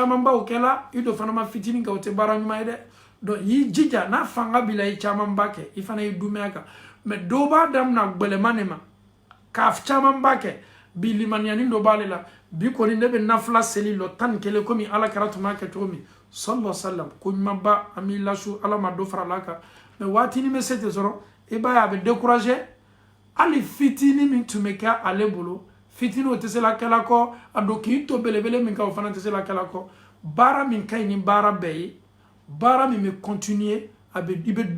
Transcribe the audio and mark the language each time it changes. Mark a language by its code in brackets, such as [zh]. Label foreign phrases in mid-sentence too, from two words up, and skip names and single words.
[bm] camanbaw kɛla i dɔ fana ma fitinin kɛ o tɛ baara ɲuman ye dɛ donc y'i jija n'a fanga b'i la i camanba kɛ i fana y'i dunbe a kan mais dɔw b'a damina gbɛlɛman de ma k'a camanba kɛ bi limaniyani dɔ b'ale la bi kɔni ne bɛ nafila seli lɔ 11 komi ala kɛra tun b'a kɛ cogo min [ar] صلى الله عليه وسلم [bm] ko ɲumanba an b'i lasu ala ma dɔ fara la kan mais waatinin bɛ se tɛ sɔrɔ i b'a ye a bɛ décourager hali fitinin min tun bɛ kɛ ale bolo fitinin o tɛ se la kɛla kɔ a don k'i to belebele min kɛ o fana tɛ se la kɛla kɔ baara min ka ɲi ni baara bɛɛ ye baara min bɛ continuer a bɛ i bɛ